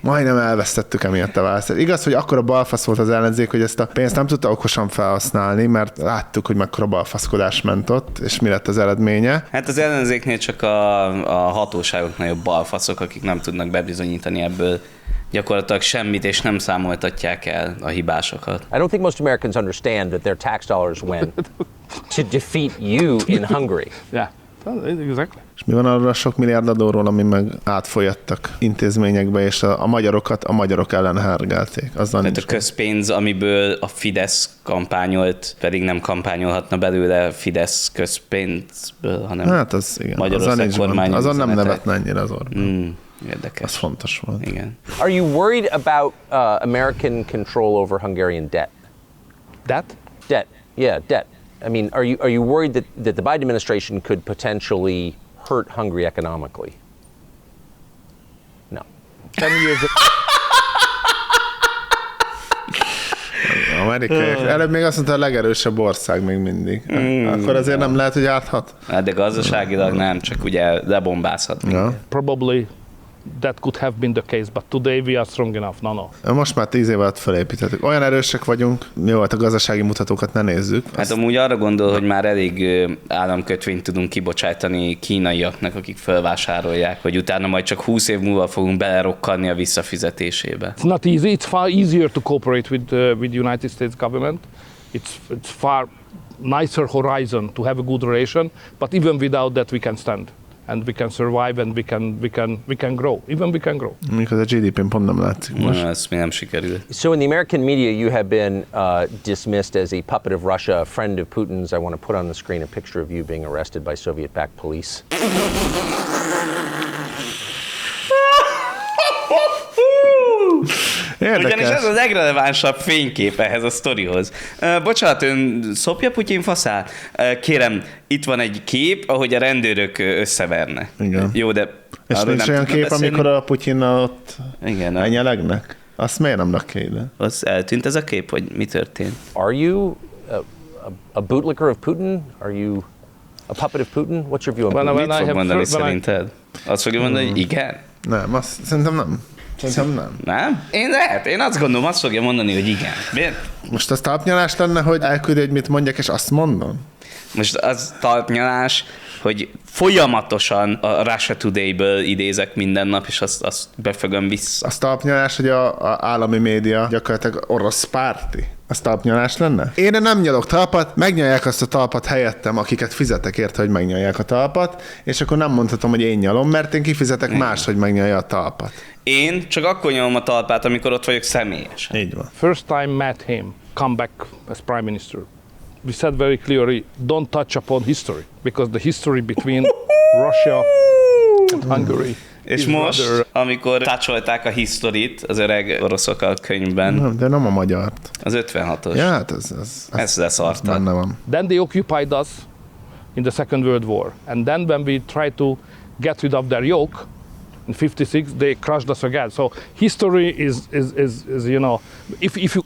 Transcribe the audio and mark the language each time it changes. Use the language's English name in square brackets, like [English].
[Hungarian] Majdnem elvesztettük emiatt a választást. Igaz, hogy akkora balfasz volt az ellenzék, hogy ezt a pénzt nem tudta okosan felhasználni, mert láttuk, hogy mekkora balfaszkodás ment ott, és mi lett az eredménye. Hát az ellenzéknél csak a hatóságok nagyobb balfaszok, akik nem tudnak bebizonyítani ebből gyakorlatilag semmit, és nem számoltatják el a hibásokat. [English] I don't think most Americans understand that their tax dollars went to defeat you in Hungary. Yeah. Exactly. [Hungarian] És mi van arra a sok milliárd adóról, ami meg átfolyadtak intézményekbe, és a magyarokat a magyarok ellen hergelték? Azzal tehát a közpénz, amiből a Fidesz kampányolt, pedig nem kampányolhatna belőle Fidesz közpénzből, hanem hát az, igen. Magyarország kormányi azon nem nevetne ennyire az Orbán. Érdekes. Az fontos volt. Igen. [English] Are you worried about American control over Hungarian debt? Debt? Debt. Yeah, debt. I mean, are you worried that the Biden administration could potentially hurt Hungary economically? No. 10 years. [Hungarian] Amerikaiak. Előbb még azt mondta, a legerősebb ország még mindig. Akkor azért nem lehet, hogy árthat. De gazdaságilag nem, csak ugye lebombázhat. [English] Probably that could have been the case, but today we are strong enough. No. [Hungarian] Most már 10 év alatt felépítettük. Olyan erősek vagyunk, jó, hát a gazdasági mutatókat ne nézzük. Azt... Hát amúgy arra gondol, hogy már elég államkötvényt tudunk kibocsájtani kínaiaknak, akik felvásárolják, hogy utána majd csak 20 év múlva fogunk belerokkanni a visszafizetésébe. [English] It's not easy. It's far easier to cooperate with the United States government. It's far nicer horizon to have a good relation, but even without that we can stand. And we can survive, and we can grow. Even we can grow. Because the [Hungarian] GDP pont nem látszik most. Ez még nem sikerült. [English] So in the American media, you have been dismissed as a puppet of Russia, a friend of Putin's. I want to put on the screen a picture of you being arrested by Soviet-backed police. [Hungarian] Ugyanis ez a legrelevánsabb fénykép ehhez a sztorihoz. Bocsánat, ön szopja Putyin faszát? Kérem, itt van egy kép, ahogy a rendőrök összeverne. Igen. Jó, de... És nincs olyan kép, beszélni? Amikor a Putyin ott enyelegnek? Azt miért nem rakja ide? Az eltűnt ez a kép, hogy mi történt? [English] Are you a bootlicker of Putin? Are you a puppet of Putin? What's your view of Putin? [Hungarian] Mit fog mondani szerinted? Azt fogja mondani, hogy igen? Nem, azt szerintem nem. Nem? Én lehet. Én azt gondolom, azt fogja mondani, hogy igen. Miért? Most az talpnyalás lenne, hogy elküldi, hogy mit mondjak, és azt mondom? Most az talpnyalás, hogy folyamatosan a Russia Today-ből idézek minden nap, és azt befögöm vissza. Az talpnyalás, hogy a állami média gyakorlatilag orosz párti. Az talpnyalás lenne? Én nem nyalok talpat, megnyalják azt a talpat helyettem, akiket fizetek érte, hogy megnyalják a talpat, és akkor nem mondhatom, hogy én nyalom, mert én kifizetek más, hogy megnyalja a talpat. Én csak akkor nyalom a talpát, amikor ott vagyok személyesen. Így van. [English] First time met him, come back as prime minister. We said very clearly, don't touch upon history, because the history between Russia and Hungary. [Hungarian] És most, amikor tácsolták a historit az öreg oroszok a könyvben. Nem, de nem a magyart. Az 56-os. Ja, hát ez. Ezt leszartak. Benne van. [English] Then they occupied us in the Second World War. And then when we tried to get rid of their yoke in 56, they crushed us again. So history is you know, if you...